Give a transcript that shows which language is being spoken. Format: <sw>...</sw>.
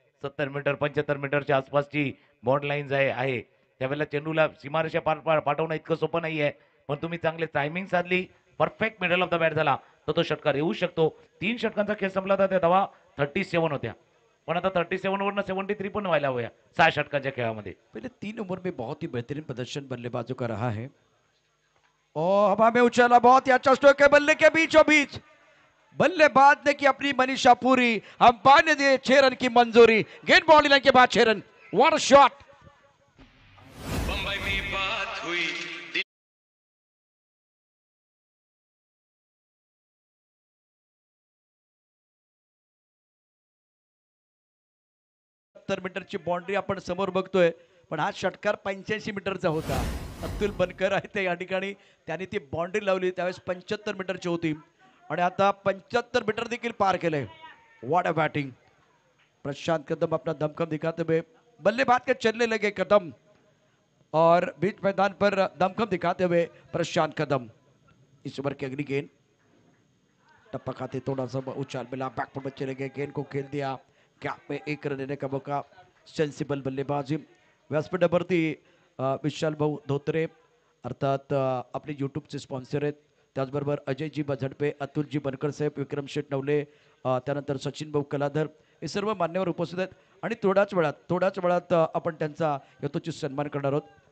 <mr>70 metre 75 मीटरच्या आसपासची bond line आहे. त्यावेळेला चेंडूला सीमारेषा पार पाठवणं इतकं सोपं नाहीये, पण तुम्ही चांगले टायमिंग साधली, perfect middle of the bat झाला तर तो षटकार येऊ शकतो. 3 षटकांचा खेळ संपला तर त्या धावा 37 होत्या, पण आता 37 वरनं 73 पण व्हायला हव्या 6 षटकांच्या खेळामध्ये.</mr> <hi>पहले 3 ओवर में बहुत ही बेहतरीन प्रदर्शन बल्लेबाजों का रहा है और हवा में उछाला, बहुत ही अच्छा स्ट्रोक है बल्ले के बीचों बीच, बल्लेबाज ने की अपनी मनीषा पूरी, अंपायर ने दिए 6 रन की मंजूरी, गेंद बाउंड्री लाइन के बाद 6 run,</hi> <en>What a shot.</en> <hi>Bombay में बात हुई</hi> <mr>70 मीटरची बाउंड्री आपण समोर बघतोय, पण हा षटकार 85 मीटरचा होता. अतुल बनकर आहे ते या ठिकाणी, त्यांनी ती बाउंड्री लावली त्यावेळेस 75 मीटरची होती आणि आता 75 मीटर देखील पार केले.</mr> <en>What a batting.</en> <hi>प्रशांत कदम अपना दमखम दिखाते हुए, बल्लेबाज के चलने लगे कदम और बीच मैदान पर दमखम दिखाते हुए प्रशांत कदम। इस ओवर की अगली गेंद टप्पा खाते थोड़ा सा उछाल मिला, बैकफुट में चले गए, गेंद को खेल दिया, गैप में एक रन लेने का मौका, सेंसिबल बल्लेबाजी।</hi> <mr>व्यासपीठावरती विशाल भाऊ धोत्रे अर्थात आपले यूट्यूबचे स्पॉन्सर आहेत, त्याचबरोबर अजयजी झडपे, अतुलजी बनकर साहेब, विक्रम शेठ नवले, त्यानंतर सचिन भाऊ कलाधर, हे सर्व मान्यवर उपस्थित आहेत आणि थोड्याच वेळात आपण त्यांचा यथोचित सन्मान करणार आहोत।</mr>